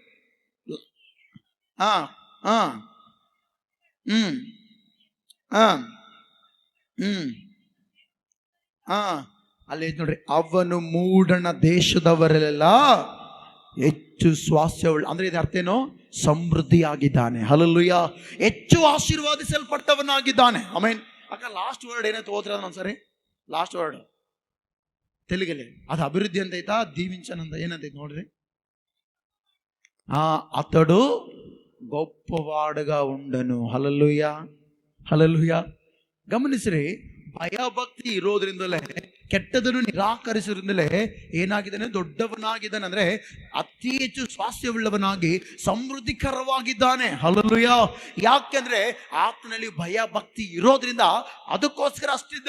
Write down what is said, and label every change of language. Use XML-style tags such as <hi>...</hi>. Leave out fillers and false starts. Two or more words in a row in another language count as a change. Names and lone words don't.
<kn>ಅಲ್ಲಿ ನೋಡ್ರಿ, ಅವನು ಮೂಡಣ ದೇಶದವರೆಲ್ಲ ಹೆಚ್ಚು ಸ್ವಾಸ್ಥ್ಯವುಳ್ಳ, ಅಂದ್ರೆ ಇದು ಅರ್ಥ ಏನು? ಸಮೃದ್ಧಿಯಾಗಿದ್ದಾನೆ. ಹಲ್ಲೆಲೂಯಾ. ಹೆಚ್ಚು ಆಶೀರ್ವಾದಿಸಲ್ಪಟ್ಟವನಾಗಿದ್ದಾನೆ. ಆಮೇನ್. ಅಕ್ಕ</kn> <en>last word</en> <kn>ಏನಾಯ್ತು ಓದ್ರ ಒಂದ್ಸರಿ?</kn> <en>last word</en> <kn>ತೆಲುಗಲ್ಲಿ ಅದು ಅಭಿವೃದ್ಧಿ ಅಂತ ಐತಾ, దీవించన ಅಂತ ಏನಂತೈತೆ ನೋಡ್ರಿ.</kn> <te>అతడు గొప్పవాడుగా ఉండను. హల్లెలూయా. హల్లెలూయా.</te> <kn>ಗಮನಿಸ್ರಿ, ಭಯಭಕ್ತಿ ಇರೋದ್ರಿಂದಲೇ, ಕೆಟ್ಟದನ್ನು ನಿರಾಕರಿಸೋದ್ರಿಂದಲೇ ಏನಾಗಿದ್ದಾನೆ? ದೊಡ್ಡವನಾಗಿದ್ದಾನೆ. ಅಂದ್ರೆ ಅತಿ ಹೆಚ್ಚು ಸ್ವಾಸ್ಥ್ಯವುಳ್ಳವನಾಗಿ ಸಮೃದ್ಧಿಕರವಾಗಿದ್ದಾನೆ. ಹಲ್ಲೆಲೂಯಾ. ಯಾಕೆಂದ್ರೆ ಆತನಲ್ಲಿ ಭಯ ಭಕ್ತಿ ಇರೋದ್ರಿಂದ ಅದಕ್ಕೋಸ್ಕರ ಅಷ್ಟಿದ್ದ.</kn>